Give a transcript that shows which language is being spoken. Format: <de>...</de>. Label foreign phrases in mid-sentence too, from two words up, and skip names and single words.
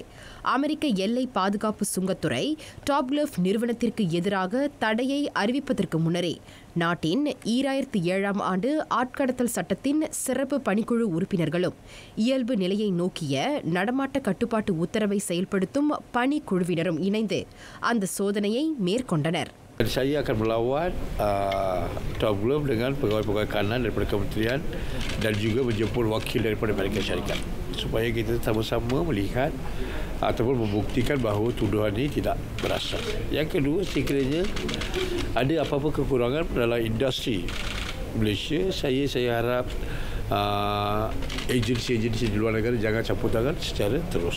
<ta>அமெரிக்க எல்லை பாதுகாப்பு சுங்கத்துறை டாப்கிளப் நிறுவனத்திற்கு எதிராக தடையை அறிவிப்பதற்கு முன்னரே நாட்டின் 2007ஆம் ஆண்டு ஆட்கடத்தல் சட்டத்தின் சிறப்பு பணிக்குழு உறுப்பினர்களும் இயல்பு நிலையை நோக்கிய நடமாட்ட கட்டுப்பாட்டு உத்தரவை செயல்படுத்தும் பணிக்குழுவினரும் இணைந்து அந்த சோதனையை மேற்கொண்டனர்.</ta> <ms>Saya akan melawat Tabglove dengan pegawai-pegawai kanan daripada kementerian dan juga menjemput wakil daripada Amerika Syarikat supaya kita sama-sama melihat ataupun membuktikan bahawa tuduhan ini tidak berasal. Yang kedua, sekiranya ada apa-apa kekurangan dalam industri Malaysia, saya harap agensi-agensi di luar negara jangan campur tangan secara terus.</ms>